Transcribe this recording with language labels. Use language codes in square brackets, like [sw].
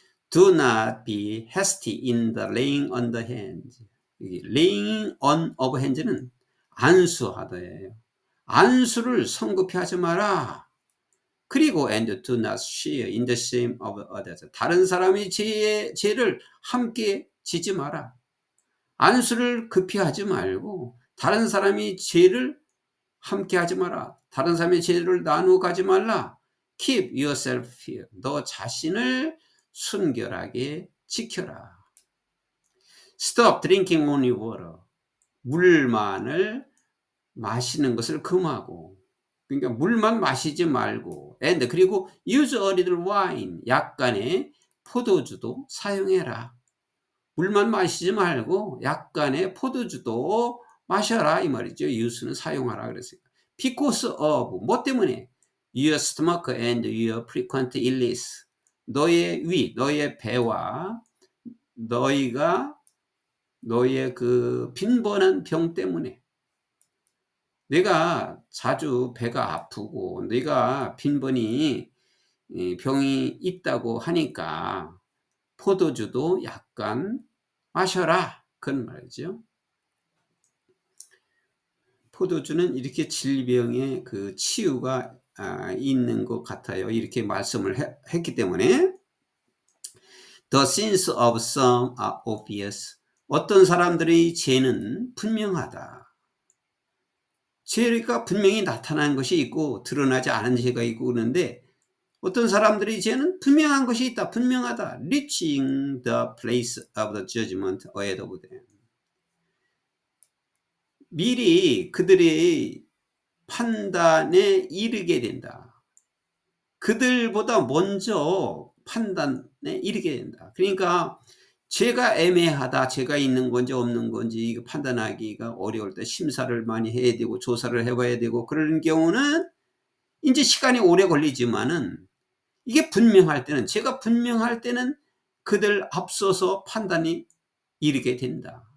[en] Do not be hasty in the laying on the hands. laying on of hands [ko] 는 안수하다예요. 안수를 성급히 하지 마라. 그리고 [en] and do not share in the shame of others. [ko] 다른 사람의 죄를 함께 지지 마라. 안수를 급히 하지 말고 다른 사람의 죄를 함께 하지 마라. 다른 사람의 죄를 나누어 가지 말라. [en] Keep yourself pure. [ko] 너 자신을 순결하게 지켜라. [en] Stop drinking only water. [ko] 물만을 마시는 것을 금하고, 그러니까 물만 마시지 말고, and 그리고 [en] use a little wine. [ko] 약간의 포도주도 사용해라. 물만 마시지 말고 약간의 포도주도 마셔라 이 말이죠. use는 사용하라 그랬어요. [en] Because of [ko] 뭐 때문에? [en] Your stomach and your frequent illness. [ko] 너의 위, 너의 배와 너의 그 빈번한 병 때문에. 내가 자주 배가 아프고 내가 빈번히 병이 있다고 하니까 포도주도 약간 마셔라 그런 말이죠. 포도주는 이렇게 질병의 그 치유가 있는 것 같아요. 이렇게 말씀을 했기 때문에 [en] The sins of some are obvious. [ko] 어떤 사람들의 죄는 분명하다. 죄가 분명히 나타난 것이 있고 드러나지 않은 죄가 있고 그러는데 어떤 사람들의 죄는 분명한 것이 있다. 분명하다. [en] Reaching the place of the judgment ahead of them. [ko] 미리 그들의 판단에 이르게 된다. 그들보다 먼저 판단에 이르게 된다. 그러니까 죄가 애매하다, 죄가 있는 건지 없는 건지 판단하기가 어려울 때 심사를 많이 해야 되고 조사를 해봐야 되고 그런 경우는 이제 시간이 오래 걸리지만은 이게 분명할 때는, 죄가 분명할 때는 그들 앞서서 판단이 이르게 된다.